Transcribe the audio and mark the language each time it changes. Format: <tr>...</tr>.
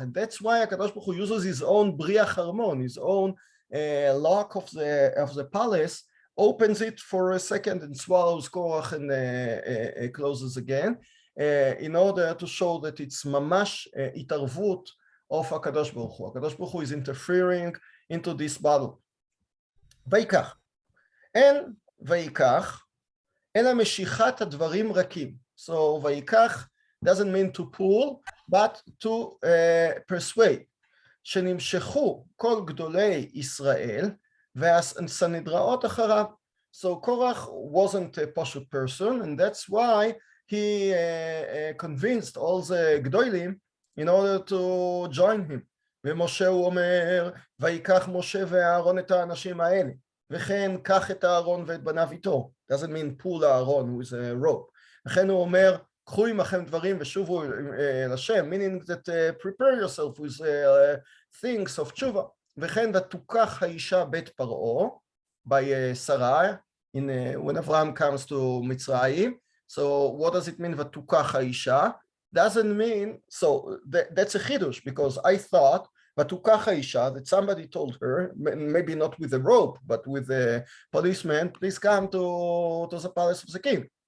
<en>And that's why HaKadosh Baruch Hu uses his own briach harmon, his own lock of the palace, opens it for a second and swallows Korach and closes again, in order to show that it's mamash itarvut of HaKadosh Baruch Hu. HaKadosh Baruch Hu is interfering into this battle.</en> <he>ויקח. אין ויקח, אלא משיכת הדברים רכים.</he> <en>So ויקח doesn't mean to pull, but to persuade.</en> <he>שנמשכו כל גדולי ישראל והסנהדראות אחריו.</he> <en>So Korach wasn't a pashut person, and that's why he convinced all the גדולים in order to join him.</en> <he>ומשה הוא אומר, ויקח משה ואהרון את האנשים האלה. וכן קח את הארון ואת בניו איתו.</he> <en>doesn't mean pull הארון with a rope.</en> <he>לכן הוא אומר, קחו עמכם דברים ושובו לשם, meaning that prepare yourself with things of תשובה.</he> <en>וכן ותוקח האישה בית פרעה, by Sarah, when Abraham comes to מצרים. So what does it mean ותוקח האישה? doesn't mean, so that's a chidush, because I thought, ותוקח האישה, that somebody told her, maybe not with a rope, but with a policeman, please come to the palace of the king.</en>